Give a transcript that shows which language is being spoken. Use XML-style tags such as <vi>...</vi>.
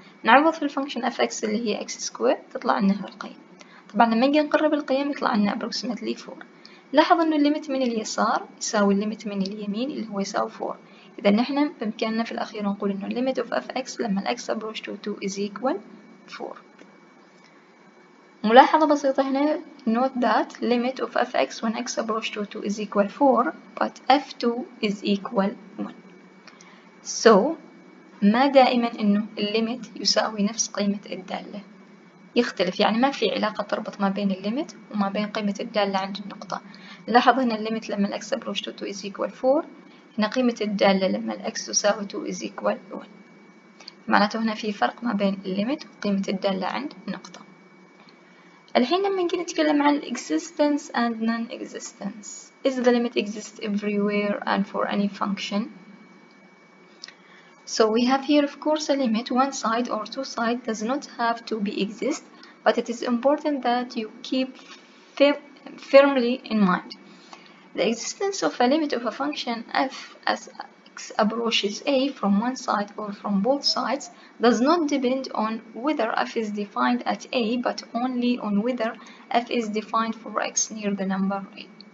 <ar>نعوض في الفانكشن fx اللي هي x سكويرد، تطلع لنا القيم. طبعا لما نجي نقرب القيم يطلع لنا</ar> <en>approximately 4.</en> <ar>لاحظ إنه الليمت من اليسار يساوي الليمت من اليمين اللي هو يساوي 4. إذا نحن بإمكاننا في الأخير نقول إنه</ar> <en>limit of fx</en> <ar>لما الx</ar> <en>approach to 2 is equal 4.</en> <ar>ملاحظة بسيطة هنا،</ar> <en>note that limit of fx when x approach to 2 is equal 4 but f2 is equal 1.</en> <ar>So ما دائما إنه الليمت يساوي نفس قيمة الدالة، يختلف. يعني ما في علاقة تربط ما بين الليمت وما بين قيمة الدالة عند النقطة. لاحظ هنا الليمت لما الx</ar> <en>approach to 2 is equal 4،</en> <ar>هنا قيمة الدالة لما الx تساوي 2</ar> <en>is equal 1.</en> <ar>معناته هنا في فرق ما بين الليمت وقيمة الدالة عند النقطة. الحين لما نجي نتكلم عن</ar> <en>existence and non-existence. Is the limit exist everywhere and for any function? So we have here of course a limit. One side or two sides does not have to be exist, but it is important that you keep firmly in mind. The existence of a limit of a function f as x approaches a from one side or from both sides does not depend on whether f is defined at a, but only on whether f is defined for x near the number a.</en>